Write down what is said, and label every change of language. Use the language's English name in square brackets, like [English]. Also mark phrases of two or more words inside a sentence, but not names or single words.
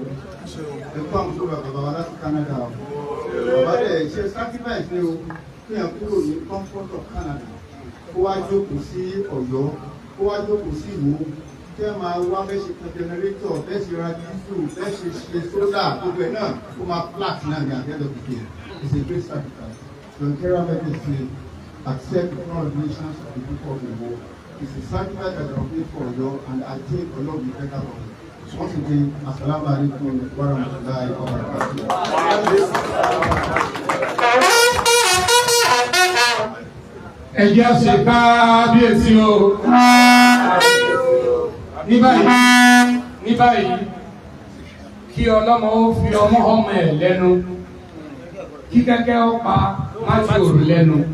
[Yoruba] Ẹ̀kọ́ àwọn tó bá bàbá wa láti Canada o. Bàbá rẹ̀ ṣe sacrifice ni o kí ẹ̀ kúrò ní [English] comfort of Canada [Yoruba] kó wá jókòó sí Ọ̀yọ́ kó wá jókòó sí Ìwó kí ẹ máa wá bẹ́ẹ̀ ṣe kan jẹnẹrétọ̀ bẹ́ẹ̀ ṣe ra dísù bẹ́ẹ̀ ṣe ṣe sódà gbogbo ẹ̀ náà kó máa flat náà ní àgbẹ̀dọ̀ kìkì [English] it's a great sacrifice. So Nkera Medicine accept the congratulations of the people of Ìwó. It's a sacrifice that I made for Ọ̀yọ́ and I think Ọ̀yọ́ will be better for me. Once again, [Arabic] السلام عليكم ورحمة الله وبركاته. [Yoruba] Ẹ jẹ́ ṣe kábíyèsí o. Ní báyìí kí ọlọ́mọ ó fi ọmọ ẹ̀ lẹ́nu kí kẹ́kẹ́ ó pa máṣe òrù lẹ́nu